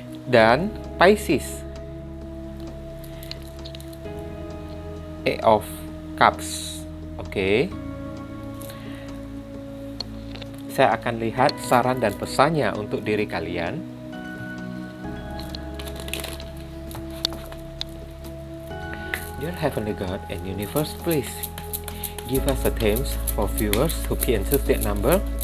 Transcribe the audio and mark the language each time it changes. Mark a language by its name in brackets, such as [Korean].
[Indonesian] Dan Pisces, Eight of Cups. Oke. Saya akan lihat saran dan pesannya untuk diri kalian. [English] Dear Heavenly God and Universe, please give us the themes for viewers who pick and choose that number.